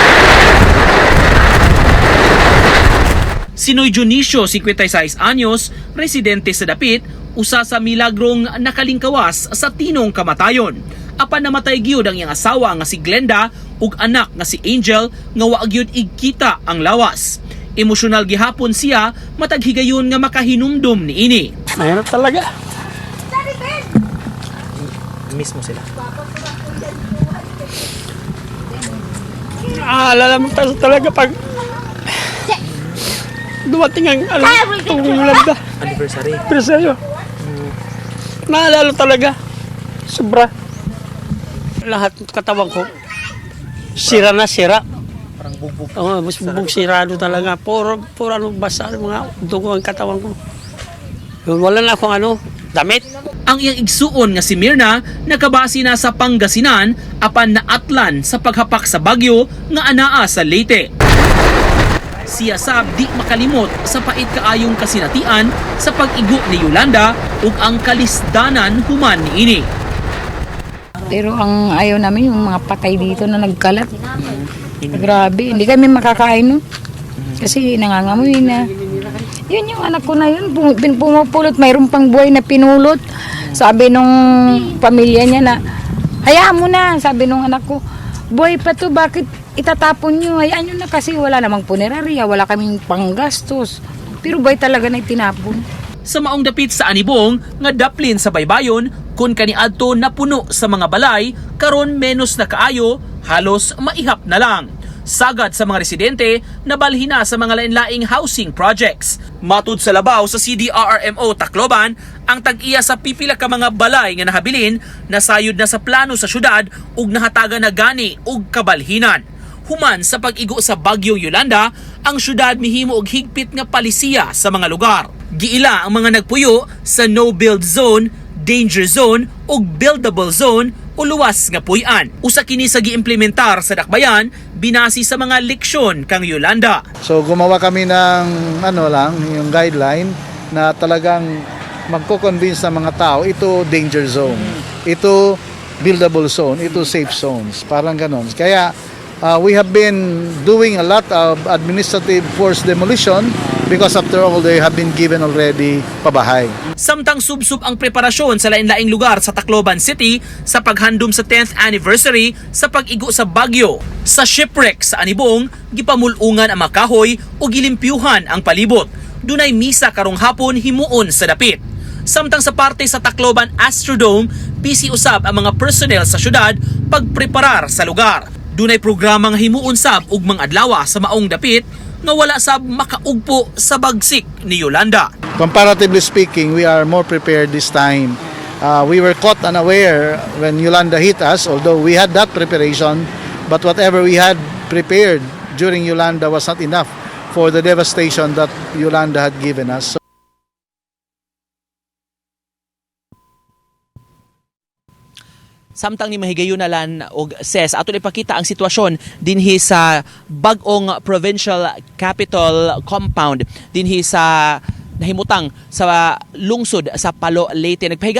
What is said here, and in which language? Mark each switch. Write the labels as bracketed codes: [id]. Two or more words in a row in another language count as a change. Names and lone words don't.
[ceb] Si Noy Dionisio, 56 anyos, residente sa dapit, usa sa milagrong nakalingkawas sa tinong kamatayon. Apan namatay gyud ang iyang asawa nga si Glenda ug anak nga si Angel nga wa gyud igkita ang lawas. Emosyonal gihapon siya matag higayon nga makahinumdum niini. [tl] Mahirap talaga. Miss mo sila. Naalala mo talaga pag dumating ang Yolanda. Anniversary. Presyo. Naalala talaga. Sobra. Lahat ng katawan ko, sira na sira. Parang bugbog. Oo, mas bubog sirado talaga. Puro ano, basa mga dugo ang katawan ko. Wala na akong damit. [ceb] Ang iyang igsuon nga si Mirna nakabase na sa Pangasinan apan naatlan sa paghapak sa bagyo nga anaa sa Leyte. Siya sab di makalimot sa pait kaayong kasinatian sa pag-igo ni Yolanda ug ang kalisdanan human niini. [tl] Pero ang ayaw namin yung mga patay dito na nagkalat. Grabe, hindi kami makakain no. Kasi nangangamoy na. Yun yung anak ko na yun, pumupulot, mayroon pang buhay na pinulot. Sabi nung pamilya niya na, hayaan mo na, sabi nung anak ko, buhay pa to, bakit itatapon nyo? Hayaan nyo na kasi wala namang punerarya, wala kaming panggastos. Pero buhay talaga na itinapon. [ceb] Sa maong dapit sa Anibong, nga daplin sa baybayon, kun kaniadto napuno sa mga balay, karon menos na kaayo, halos maihap na lang. Sagad sa mga residente, nabalhin na sa mga lain-laing [en] housing projects. [ceb] Matud sa labaw sa CDRRMO Tacloban, ang tag-iya sa pipila ka mga balay nga nahabilin, nasayod na sa plano sa syudad ug nahataga na gani ug kabalhinan. Human sa pag-igo sa bagyong Yolanda, ang syudad mihimo og higpit nga palisiya sa mga lugar. Giila ang mga nagpuyo sa [en] no-build zone, danger zone [ceb] ug [en] buildable zone [ceb] o luwas nga puy-an. Usa kini sa giimplementar sa dakbayan binasi sa mga leksyon kang Yolanda. [tl] So gumawa kami ng yung guideline na talagang magko-convince ng mga tao ito [en] danger zone, [tl] ito [en] buildable zone, [tl] ito [en] safe zones, [tl] parang ganon. [en] Kaya we have been doing a lot of administrative forced demolition because after all, they have been given already pabahay. [ceb] Samtang subsub ang preparasyon sa lain-laing lugar sa Tacloban City sa paghandom sa 10th anniversary sa pag-igo sa bagyo. Sa shipwreck sa Anibong, gipamulungan ang makahoy o gilimpyuhan ang palibot. Dunay misa karong hapon himuon sa dapit. Samtang sa parte sa Tacloban Astrodome, busy usab ang mga personnel sa syudad pagpreparar sa lugar. Dunay programang himuon sab ug mga adlaw sa maong dapit nga wala sab makaugpo sa bagsik ni Yolanda. [en] Comparatively speaking, we are more prepared this time. We were caught unaware when Yolanda hit us, although we had that preparation, but whatever we had prepared during Yolanda was not enough for the devastation that Yolanda had given us. [ceb] Samtang ni mahigayon na lan og SES aton ipakita ang sitwasyon dinhi sa bag-ong [en] provincial capital compound [ceb] dinhi sa nahimutang sa lungsod sa Palo Leyte.